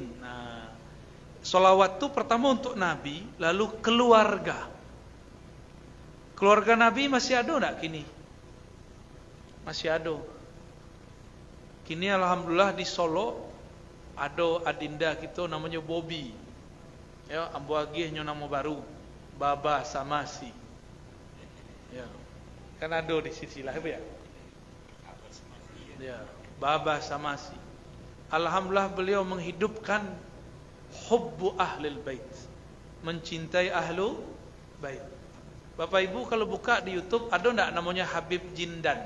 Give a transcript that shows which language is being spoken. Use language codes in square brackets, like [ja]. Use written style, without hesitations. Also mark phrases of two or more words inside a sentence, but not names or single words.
[id] Nah, salawat itu pertama untuk Nabi, lalu keluarga. Keluarga Nabi masih ada enggak kini? Masih ada. Kini alhamdulillah di Solo ada adinda kita namanya Bobby. Ya, [min] ambo agih nyo nama baru. [id] Baba Samasi. Ya. Kan ada di sisi lah ya. Ya, Baba Samasi. Alhamdulillah beliau menghidupkan [ar] hubbu ahlil bait. [id] Mencintai [ar] ahlu bait. [id] Bapak Ibu kalau buka di YouTube ada enggak namanya Habib Jindan?